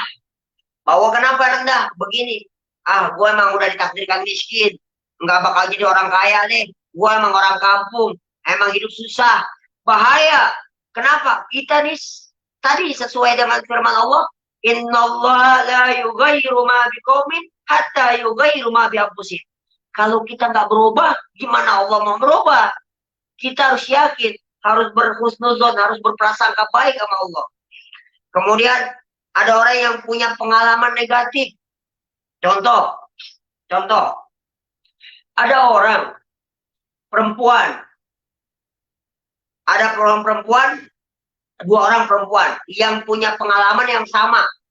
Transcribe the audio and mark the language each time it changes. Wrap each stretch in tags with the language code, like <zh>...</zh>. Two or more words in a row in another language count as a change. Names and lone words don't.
<id>Bahwa kenapa rendah? Begini, gue emang udah ditakdirkan miskin, nggak bakal jadi orang kaya deh. Gue emang orang kampung, emang hidup susah. Bahaya. Kenapa? Kita nih tadi sesuai dengan firman Allah,</id> <ar>إن الله لا يغير ما بقوم حتى يغيروا ما بأنفسهم.</ar> <id>Kalau kita nggak berubah, gimana Allah mau berubah? Kita harus yakin, harus berhusnuzon, harus berprasangka baik sama Allah. Kemudian ada orang yang punya pengalaman negatif. Contoh, ada orang perempuan, ada orang perempuan, dua orang perempuan yang punya pengalaman yang sama.</id>